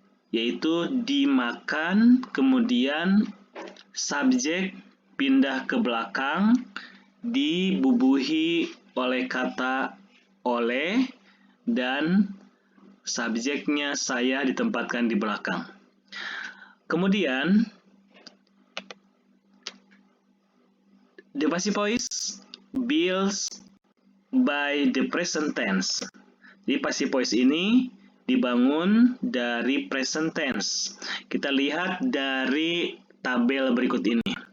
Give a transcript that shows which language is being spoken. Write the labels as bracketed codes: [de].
[id] yaitu dimakan, kemudian subjek pindah ke belakang, dibubuhi oleh kata oleh, dan subjeknya saya ditempatkan di belakang. [en] Kemudian the passive voice builds by the present tense. [id] Jadi passive voice ini dibangun dari present tense. Kita lihat dari tabel berikut ini.